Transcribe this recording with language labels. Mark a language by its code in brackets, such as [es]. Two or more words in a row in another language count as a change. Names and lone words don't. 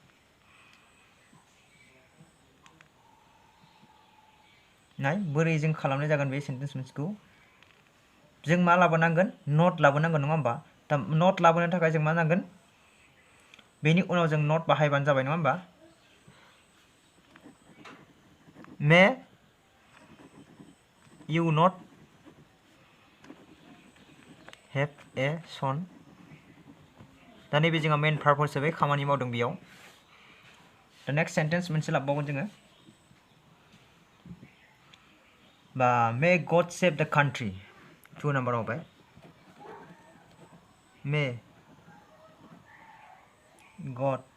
[brx] नाय बोरै जों खालामनाय जागोन बे सेन्टेन्स मोनसेखौ जों मा लाबोनांगोन नट लाबोनांगोन नङा होमबा दा नट लाबोनो थाखाय जों मा नांगोन बेनि उनाव जों नट बाहायबानो जाबाय नङा होमबा [en] May you not have a son [brx] दा नैबे जोंहा [en] main verb [brx] हिसाबै खामानि मावदों बेयाव दा [en] next sentence [brx] मोनसे लाबावगोन जोङो बा [en] May God save the country [brx] 2 नाम्बार होबाय [en] May God